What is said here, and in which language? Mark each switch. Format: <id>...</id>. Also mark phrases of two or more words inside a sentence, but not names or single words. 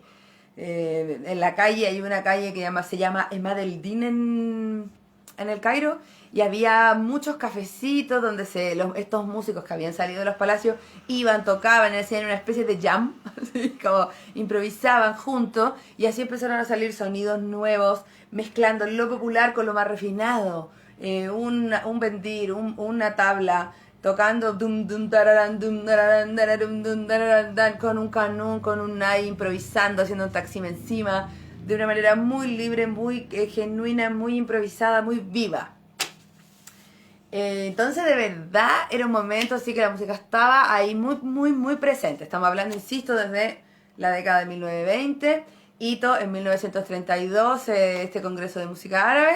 <es>En la calle hay una calle que se llama Emad el Din en el Cairo, y había muchos cafecitos donde estos músicos que habían salido de los palacios iban, tocaban, hacían una especie de jam, así como improvisaban juntos, y así empezaron a salir sonidos nuevos, mezclando lo popular con lo más refinado. Un bendir, una tabla, tocando dum dum tararan dum tararan dararum dum tararan dan, con un canún, con un nai, improvisando, haciendo un taxim encima, de una manera muy libre, muy genuina, muy improvisada, muy viva. Entonces de verdad era un momento así que la música estaba ahí muy presente. Estamos hablando, insisto, desde la década de 1920, hito en 1932, este Congreso de Música Árabe.</es>